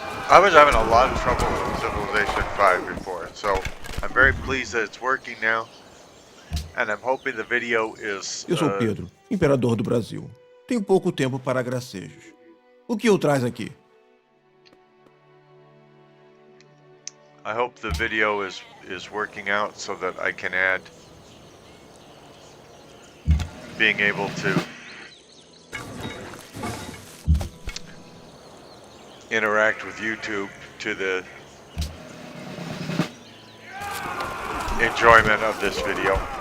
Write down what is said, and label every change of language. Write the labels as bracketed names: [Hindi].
[English] I was having a lot of trouble with Civilization 5 before, so I'm very pleased that it's working now, and I'm hoping the video is... [Portuguese] Eu sou Pedro, imperador do Brasil. Tenho pouco tempo para gracejos. O que o traz aqui? [English] I hope the video is working out so that I can add being able to interact with YouTube to the enjoyment of this video.